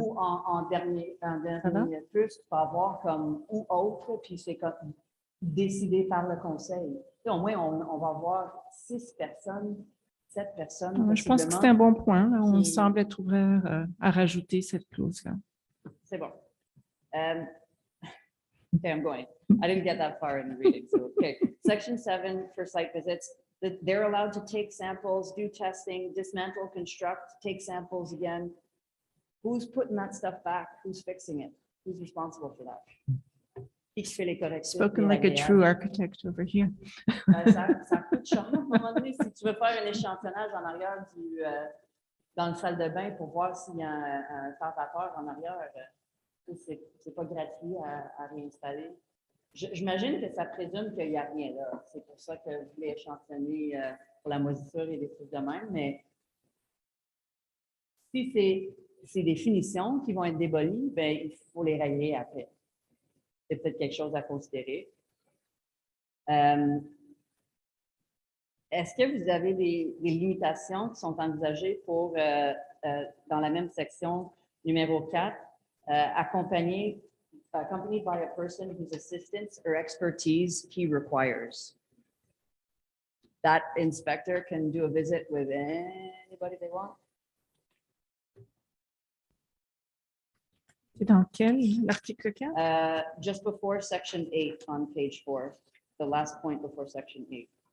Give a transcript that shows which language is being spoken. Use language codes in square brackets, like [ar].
[fr] Ou en dernier plus, tu peux avoir comme ou autre, puis c'est comme décidé par le conseil. Et au moins, on va avoir 6 personnes, 7 personnes. Je pense que c'est un bon point. Là. On semble être ouvert à rajouter cette clause-là. C'est bon. [en] Okay, I'm going. I didn't get that far in the reading. So, okay. Section 7 for site visits. They're allowed to take samples, do testing, dismantle, construct, take samples again. Who's putting that stuff back? Who's fixing it? Who's responsible for that? [fr] Qui fait les corrections? [en] Spoken like a true architect over here. [fr] Ça coûte cher. À un moment donné, si tu veux faire un échantillonnage en arrière dans le salle de bain pour voir s'il y a un vapeur en arrière, c'est pas gratuit à réinstaller. J'imagine que ça présume qu'il n'y a rien là. C'est pour ça que je voulais échantillonner pour la moisissure et des trucs de même. Mais si c'est des finitions qui vont être débolies, ben, il faut les rayer après. C'est peut-être quelque chose à considérer. Est-ce que vous avez des limitations qui sont envisagées pour, dans la même section numéro 4, [en] accompanied by a person whose assistance or expertise he requires? That inspector can do a visit with anybody they want. [fr] C'est dans quel? L'article 4? [en] Just before section 8 on page 4, the last point before section 8.